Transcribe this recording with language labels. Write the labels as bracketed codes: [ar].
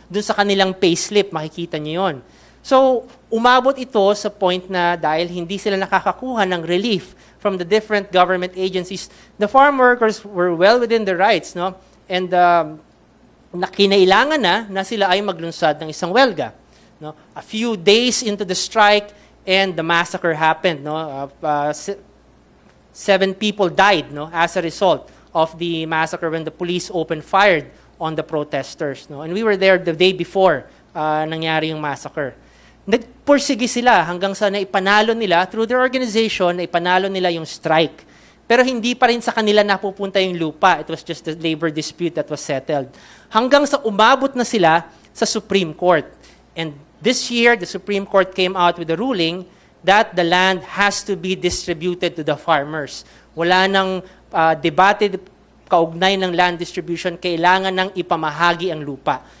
[tl] Doon sa kanilang payslip, makikita niyo yon. So, umabot ito sa point na dahil hindi sila nakakakuha ng relief [en] from the different government agencies, the farm workers were well within their rights, [tl] no? And kinailangan na sila ay maglunsad ng isang welga. No? [en] A few days into the strike and the massacre happened. No? 7 people died, no, as a result of the massacre when the police opened fire on the protesters. No? And we were there the day before [tl] nangyari yung massacre. Nagpursige sila hanggang sa naipanalo nila, through their organization, naipanalo nila yung strike. Pero hindi pa rin sa kanila napupunta yung lupa. [en] It was just a labor dispute that was settled. [tl] Hanggang sa umabot na sila sa Supreme Court. [en] And this year, the Supreme Court came out with a ruling that the land has to be distributed to the farmers. [tl] Wala nang debate kaugnay ng land distribution, kailangan nang ipamahagi ang lupa.